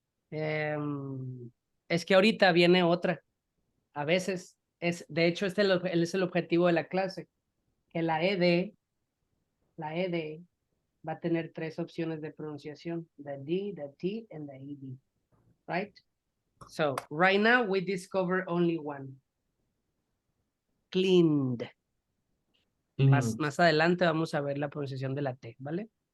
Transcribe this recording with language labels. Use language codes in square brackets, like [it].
[es] Es que ahorita viene otra. A veces, de hecho, es el objetivo de la clase. Que la ED va a tener 3 opciones de pronunciación. [en] The D, the T, and the ED. Right? So, right now, we discover only one. Cleaned. [es] Más adelante vamos a ver la pronunciación de la T, ¿vale?